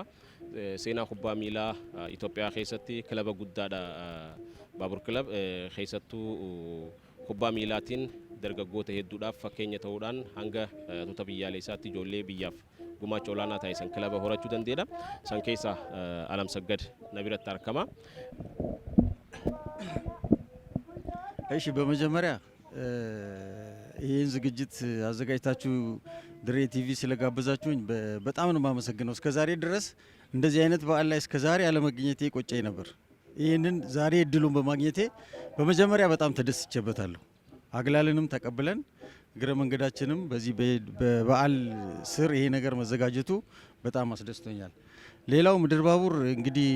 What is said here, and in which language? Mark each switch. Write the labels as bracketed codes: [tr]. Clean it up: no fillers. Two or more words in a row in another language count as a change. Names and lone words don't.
[om] Seenaa kubbaa miilaa Itoophiyaa keessatti kilaba guddaadha baabur kilab keessattuu kubbaa miilaatiin dargaggoota hedduudhaaf fakkeenya ta'uudhaan hanga tuuta biyyaalessaatti ijoollee biyyaaf gumaacha olaanaa taasisan kilaba horachuu danda'edha. San keessaa Alamsaggad na biratti argama. [am] እሺ በመጀመሪያ ይህን ዝግጅት አዘጋጅታችሁ ድሬ ቲቪ ስለጋበዛችሁኝ በጣም ነው የማመሰግነው። እስከዛሬ ድረስ እንደዚህ አይነት በዓል ላይ እስከዛሬ አለመገኘቴ ቆጨኝ ነበር። ይህንን ዛሬ እድሉን በማግኘቴ በመጀመሪያ በጣም ተደስቼበታለሁ። አግላልንም ተቀብለን እግረ መንገዳችንም በዚህ በበዓል ስር ይሄ ነገር መዘጋጀቱ በጣም አስደስቶኛል። ሌላው ምድር ባቡር እንግዲህ